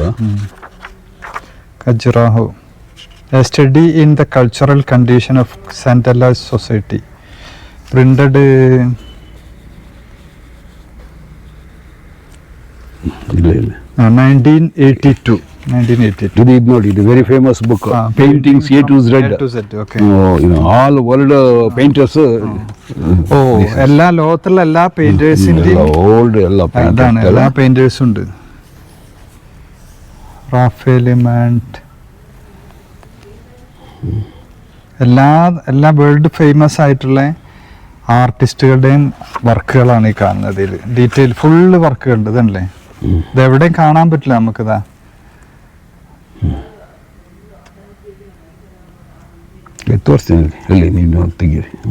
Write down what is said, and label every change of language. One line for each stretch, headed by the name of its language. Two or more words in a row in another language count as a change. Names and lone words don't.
English: ഖജുറാഹോ, a study in the cultural condition of centralised society, printed 1982.
Kannada: ಇದು ನೋಡಿ, ಇದು
English: very famous book.
Kannada: ಪೇಂಟಿಂಗ್ಸ್ A to Z.
English: all world painters.
Malayalam: എല്ലാ ലോകത്തുള്ള എല്ലാ പെയിന്റേഴ്സിന്റെയും ഓൾഡ് എല്ലാ പെയിന്റേഴ്സും ഉണ്ട്. റാഫേൽ മാൻറ്റ്, എല്ലാ
English: world famous
Malayalam: ആയിട്ടുള്ള ആർട്ടിസ്റ്റുകളുടെയും വർക്കുകളാണ് ഈ കാണുന്നത്. ഇതിൽ ഡീറ്റെയിൽ ഫുള്ള് വർക്കുകളുണ്ട്. ഇതല്ലേ, ഇതെവിടെയും കാണാൻ പറ്റില്ല നമുക്കിതാ.
Kannada: ತೋರಿಸ್ತೀನಿ ಅಲ್ಲಿ, ನೀನು ತೆಗೀರಿ.